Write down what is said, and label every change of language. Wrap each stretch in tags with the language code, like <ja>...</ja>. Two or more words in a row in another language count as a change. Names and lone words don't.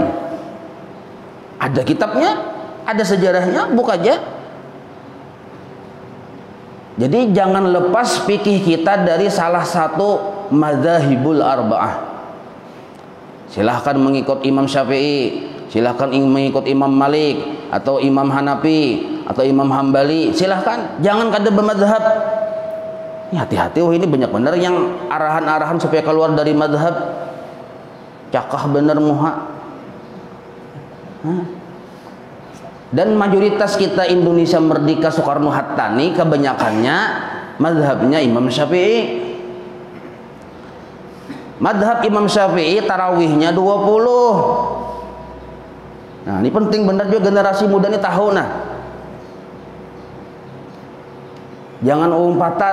<id>Ada kitabnya, ada sejarahnya, buka aja. Jadi jangan lepas fikih kita dari salah satu</id> <ar>المذاهب الأربعة.</ar> <id>Silahkan mengikut Imam Syafi'i, silahkan mengikut Imam Malik, atau Imam Hanafi, atau Imam Hambali, silahkan.</id> <bjn>Jangan kada bermadzhab. Hati-hati, ini banyak benar yang arahan-arahan supaya keluar dari madzhab.</bjn> <id>Cakah bener muha. Dan mayoritas kita Indonesia Merdeka Soekarno Hatta nih kebanyakannya mazhabnya Imam Syafi'i. Mazhab Imam Syafi'i tarawihnya 20.</id> <bjn>Nah, ini penting benar juga generasi muda ini tahu nah.</bjn> <id>Jangan umpatan.</id>